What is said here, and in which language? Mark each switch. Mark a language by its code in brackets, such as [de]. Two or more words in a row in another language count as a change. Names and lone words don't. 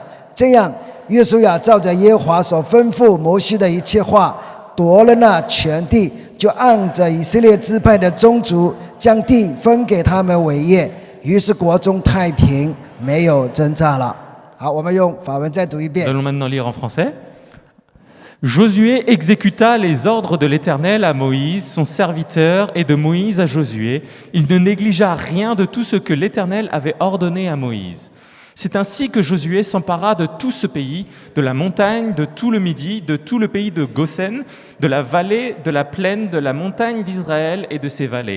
[zh] 这样，约书亚照着耶和华所吩咐摩西的一切话，夺了那全地，就按着以色列支派的宗族，将地分给他们为业。于是国中太平，没有征战了。好，我们用法文再读一遍。 [fr] Allons maintenant lire en français. Josué exécuta les ordres de l'Éternel à Moïse, son serviteur, et de Moïse à Josué. Il ne négligea rien de tout ce que l'Éternel avait ordonné à Moïse. C'est ainsi que Josué s'empara de tout ce pays, de la montagne, de tout le Midi, de tout le pays de Goshen, de la vallée, de la plaine, de la montagne d'Israël et de ses vallées.